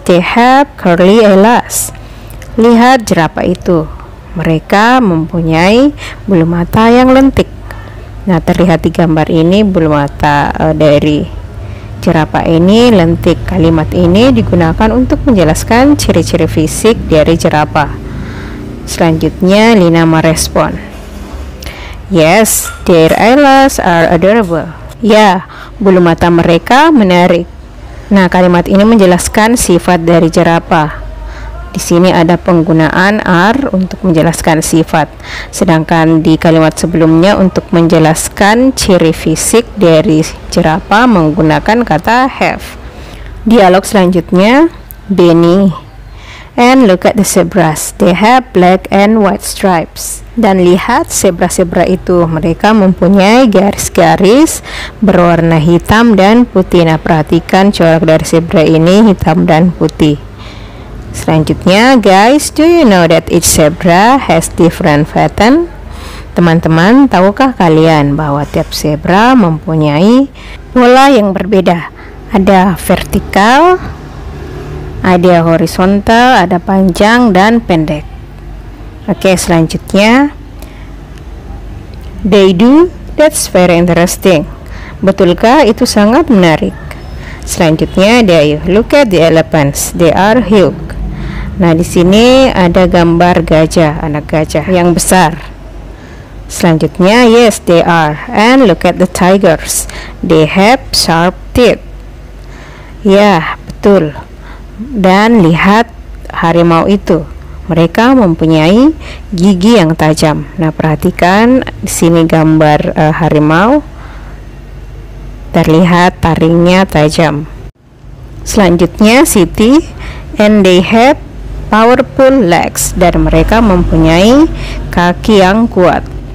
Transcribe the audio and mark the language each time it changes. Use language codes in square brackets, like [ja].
[en] They have curly eyelash. [id] Lihat jerapah itu. Mereka mempunyai bulu mata yang lentik. Nah, terlihat di gambar ini bulu mata dari jerapah ini lentik. Kalimat ini digunakan untuk menjelaskan ciri-ciri fisik dari jerapah. Selanjutnya Lina merespon. [en] Yes, their eyelashes are adorable. [id] Ya, bulu mata mereka menarik. Nah, kalimat ini menjelaskan sifat dari jerapah. Di sini ada penggunaan are untuk menjelaskan sifat. Sedangkan di kalimat sebelumnya untuk menjelaskan ciri fisik dari jerapah menggunakan kata have. Dialog selanjutnya, Benny. [en] And look at the zebras. They have black and white stripes. [id] Dan lihat zebra-zebra itu, mereka mempunyai garis-garis berwarna hitam dan putih. Nah, perhatikan corak dari zebra ini hitam dan putih. Selanjutnya, [en] guys, do you know that each zebra has different pattern? [id] Teman-teman, tahukah kalian bahwa tiap zebra mempunyai pola yang berbeda? Ada vertikal, ada horizontal, ada panjang dan pendek. [en] Oke, selanjutnya they do, that's very interesting. [id] Betulkah itu sangat menarik? [en] Selanjutnya Dayu, look at the elephants, they are huge. [id] Nah, di sini ada gambar gajah, anak gajah yang besar. [en] Selanjutnya yes, they are. And look at the tigers, they have sharp teeth. [id] Ya, betul. Dan lihat harimau itu, mereka mempunyai gigi yang tajam. Nah, perhatikan di sini gambar harimau, terlihat taringnya tajam. [en] Selanjutnya Siti, and they have powerful legs, [id] dan mereka mempunyai kaki yang kuat.